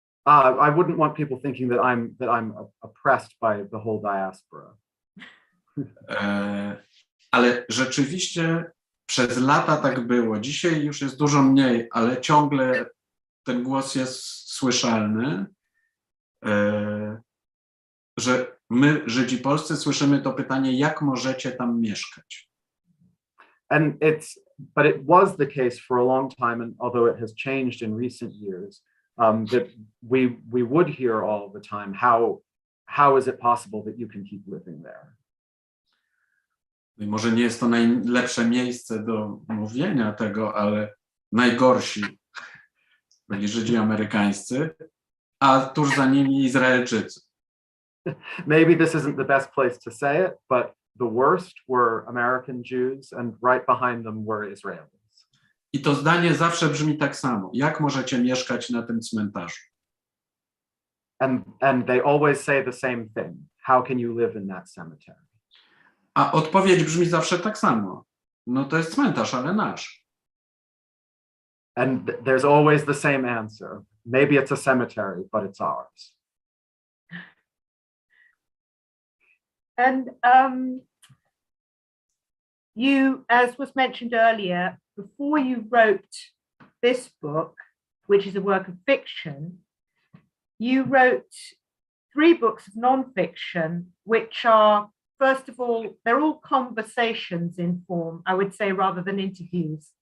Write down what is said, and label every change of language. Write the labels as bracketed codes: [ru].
[en] I wouldn't want people thinking that I'm oppressed by the whole diaspora. [pl] Ale rzeczywiście przez lata tak było. Dzisiaj już jest dużo mniej, ale ciągle ten głos jest słyszalny, że my, Żydzi polscy, słyszymy to pytanie, jak możecie tam mieszkać? [en] But it was the case for a long time, and although it has changed in recent years, that we would hear all the time, how is it possible that you can keep living there? [pl] I może nie jest to najlepsze miejsce do mówienia tego, ale najgorsi byli Żydzi amerykańscy, a tuż za nimi Izraelczycy. [en] Maybe this isn't the best place to say it, but the worst were American Jews, and right behind them were Israelis. [pl] I to zdanie zawsze brzmi tak samo. Jak możecie mieszkać na tym cmentarzu? [en] And they always say the same thing. How can you live in that cemetery? [pl] A odpowiedź brzmi zawsze tak samo. No to jest cmentarz, ale nasz. [en] And there's always the same answer. Maybe it's a cemetery, but it's ours. And you, as was mentioned earlier, before you wrote this book, which is a work of fiction, you wrote 3 books of nonfiction, which are, first of all, they're all conversations in form, I would say, rather than interviews.